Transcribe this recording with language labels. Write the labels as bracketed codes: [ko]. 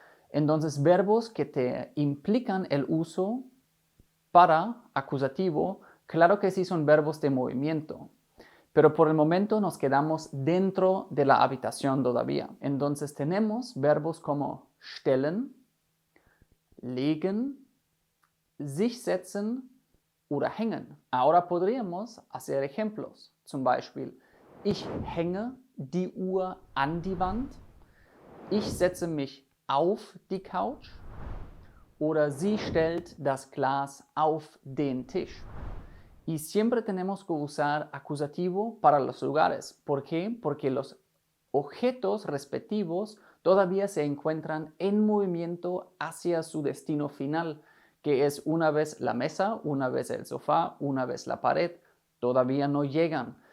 [es] Entonces, verbos que te implican el uso para acusativo, claro que sí son verbos de movimiento, pero por el momento nos quedamos dentro de la habitación todavía. Entonces tenemos verbos como [de] stellen, legen, sich setzen oder hängen. [es] Ahora podríamos hacer ejemplos. [de] Zum Beispiel, ich hänge die Uhr an die Wand. Ich setze mich auf die Couch. Oder sie stellt das Glas auf den Tisch. [es] Y siempre tenemos que usar acusativo para los lugares. ¿Por qué? Porque los objetos respectivos todavía se encuentran en movimiento hacia su destino final, que es una vez la mesa, una vez el sofá, una vez la pared. Todavía no llegan.